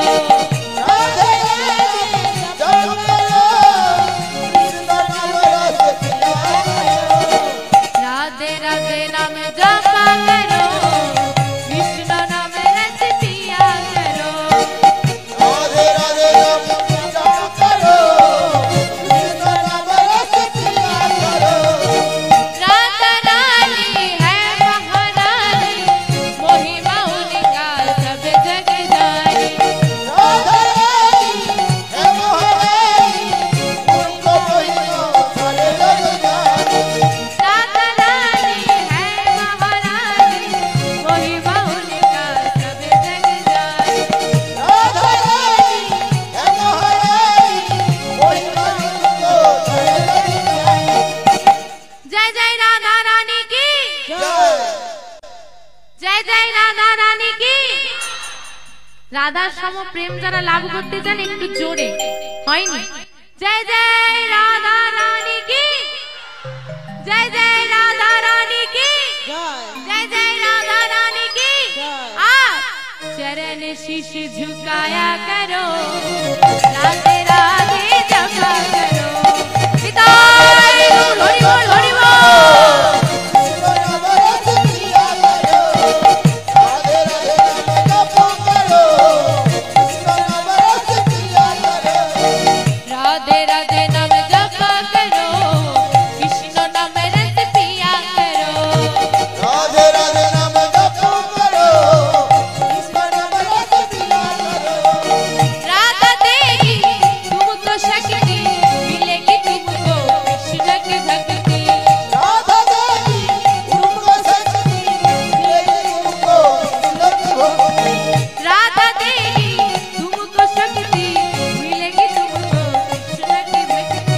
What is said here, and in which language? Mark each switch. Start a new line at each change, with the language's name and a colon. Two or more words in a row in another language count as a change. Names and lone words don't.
Hindi: राधे राधे जप करो, कृष्ण नाम रस पिया करो। राधे राधे नाम जपा करो, कृष्ण नामे रस पिया करो। राधे राधे नाम जप करो, कृष्ण नाम रस पिया करो। राधा रानी है महारानी, महिमा उनका सब जग जानी। राधा रानी है महारानी, उनको महिमा सारे जग जाने। राधा रानी है महारानी, महिमा उनका सब जग जानी। राधा रानी है महारानी, महिमा उनको सारे जग जाने। जय जय राधा रानी की, जय जय राधा रानी की।
Bangla: রাধার সম প্রেম যারা লাভ করতে চান একটু জোরে, হয়নি?
Hindi: जय जय राधा रानी कि, जय जय राधा रानी कि, जय जय राधा रानी की। आप चरण शीश झुकाया करो, राधे राधे जपा करो। पिताई बोल हरि बोल हरि बोल। कृष्ण नाम रस पिया करो, राधे राधे नाम जप करो, कृष्ण नाम रस पिया करो। राधे राधे नाम जपा करो, कृष्ण नाम रस पिया करो। राधे राधे नाम जप करो, कृष्ण नाम रस पिया करो। राधा देगी तुमको शक्ति, मिलेगी तुमको कृष्ण की भक्ति। राधा देवी उनको शक्ति, मिलेगी तुमको कृष्ण की भक्ति। राधा देगी तुमको शक्ति, मिलेगी तुमको कृष्ण की भक्ति।